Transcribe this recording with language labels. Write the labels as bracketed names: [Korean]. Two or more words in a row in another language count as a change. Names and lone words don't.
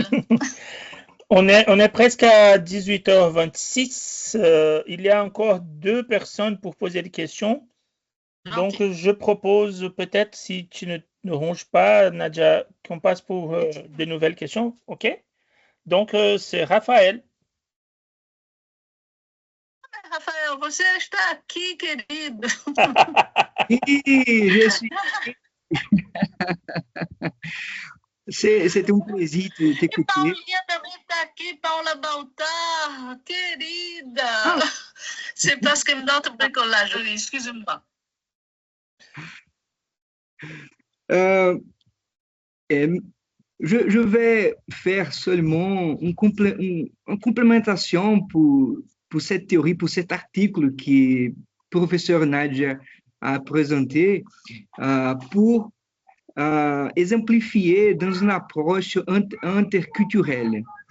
[French] On est presque à 18h26. Il y a encore 2 personnes pour poser des questions. Donc, Okay. je propose peut-être, si tu ne ronges pas, Nadia, qu'on passe pour de nouvelles questions. OK? Donc, c'est Raphaël. [Portuguese] Rafael, você está aqui, querido. [French] Oui, je suis. C'est un plaisir de [Portuguese] E [French] t'écouter. [Portuguese] Paulinha também está aqui, Paula Baltar, querida. [French] C'est parce que notre bricolage, excuse-moi. Je vais faire seulement une complémentation pour cette théorie, pour cet article que le professeur Nadia a présenté pour exemplifier dans une approche interculturelle.